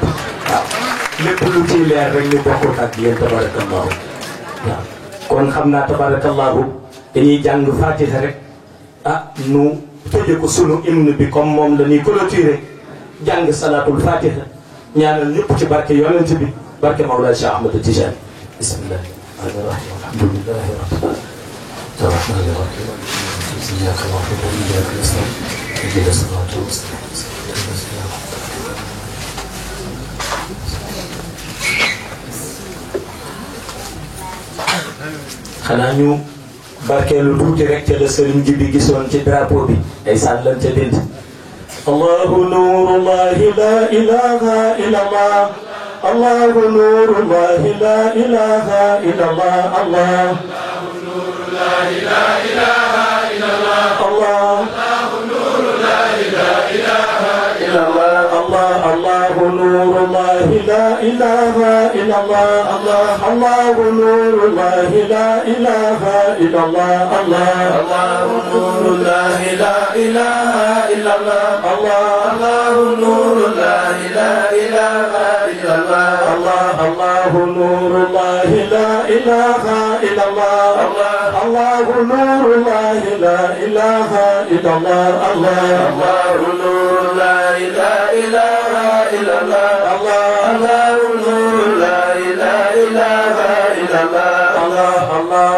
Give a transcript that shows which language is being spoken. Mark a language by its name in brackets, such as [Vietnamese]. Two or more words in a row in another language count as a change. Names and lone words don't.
[Wolof] waaw lépp lu ciy leer rek ñu bokkut ak yéen tabarakallahu waaw kon xam naa tabarakallahu dañuy jàng fatiha rek nu tëje ko sunu hymne bi comme moom la ñuy clôturer jàng [Arabic] صلاة الفاتحة [Wolof] ñaanal ñëpp ci barke yonent bi barke Mawlana Cheikh Ahmad Tidiane [Arabic] بسم الله الرحمن الرحيم الحمد لله رب العالمين الرحمن الرحيم إياك نعبد وإياك نستعين اهدنا الصراط المستقيم [Wolof] xanaa ñu barkeelu tuuti rek ca la sëriñ ji bi gisoon ci drapeau bi ay sàllan ca dënd [Arabic] الله نور الله لا إله إلا الله الله نور الله لا إله إلا الله الله الله نور الله لا إله إلا الله الله الله نور الله لا إله إلا الله الله الله نور الله لا إله إلا الله الله الله نور الله لا إله إلا الله الله الله نور الله لا إله إلا الله الله الله نور الله لا إله إلا الله الله الله نور الله لا إله إلا الله الله نور الله لا إله إلا الله الله نور لا إله إلا الله الله نور لا إله إلا الله الله